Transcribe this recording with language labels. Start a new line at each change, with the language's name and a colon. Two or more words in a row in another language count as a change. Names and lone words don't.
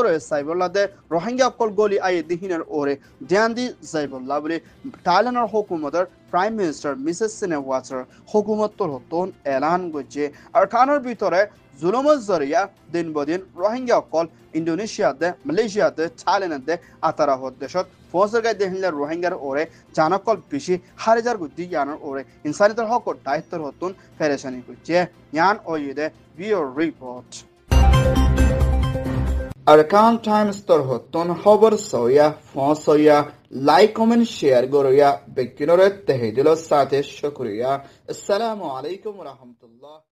Rohingya: সাইবল্লা দে রোহিঙ্গা কল গলি আইয়ে দিহিনের ওরে ধ্যান দি যাইবল্লা বলে থাইল্যান্ডের হুকুমতের
English: prime minister
Rohingya: মিসেস সিনেওয়াচার হুকুমতর নতুন এলান করছে আর খানের ভিতরে জুলুমের জরিয়া দিন বদিন রোহিঙ্গা কল ইন্দোনেশিয়াতে মালয়েশিয়াতে থাইল্যান্ডে আতারা দেশত ফসর গাই দেহিনলে রোহিঙ্গার ওরে জানকল বেশি হাজার গুদ্ধি জ্ঞানের ওরে ইনসানিয়তের হকর দায়িত্বর হতুন ফেরেশানি করছে ইয়ান ওইদে বিওর রিপোর্ট Arkan Times tor hoton hobar soya fon soya
English: like comment share
Rohingya: goroya bekinore tehidilo sate shukriya.
Arabic: السلام عليكم ورحمة الله.